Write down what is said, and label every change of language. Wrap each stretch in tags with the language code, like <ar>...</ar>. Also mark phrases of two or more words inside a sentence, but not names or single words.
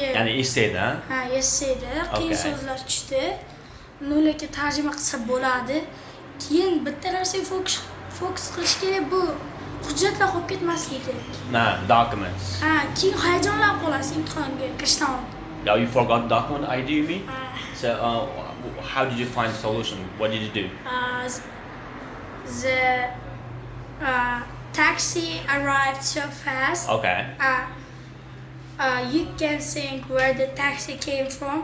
<uz>ya'ni essayda, essayda qiyin so'zlar tushdi. Ularga tarjima qilsa bo'ladi. Keyin bitta narsaga fokus qilish kerak, bu hujjatlar qolib ketmasligi. Documents. Keyin hayajonlanib qolasiz imtihonga kirishdan oldin.</uz> <en>Yeah, you forgot document ID, you mean? So, how did you find the solution? What did you do? The taxi arrived so fast. Okay. You can think where the taxi came from.</en>